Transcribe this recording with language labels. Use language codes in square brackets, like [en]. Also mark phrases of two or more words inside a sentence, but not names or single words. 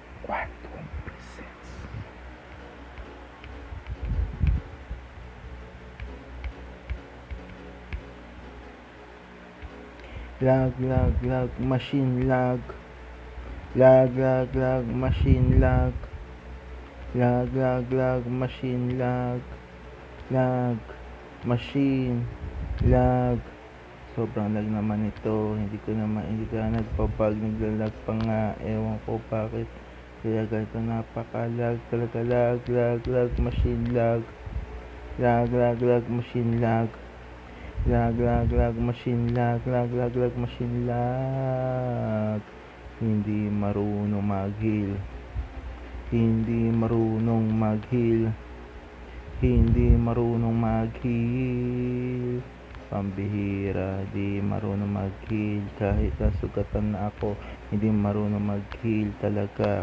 [en] Quantum presents. Lag, machine lag. Lag, machine lag. Lag, machine lag. Lag, machine lag. [tl] Sobrang lag naman ito. Hindi ka nagpabag, naglalag pa nga. Ewan ko bakit. Kaya ganito napaka-lag talaga. [en] Lag, machine lag. Lag, machine lag. Lag, machine lag. Lag, machine lag. [tl] Hindi marunong mag-heal. Hindi marunong mag-heal. Hindi marunong mag-heal. Pambihira, di marunong mag-heal. Kahit nasugatan na ako, hindi marunong mag-heal talaga.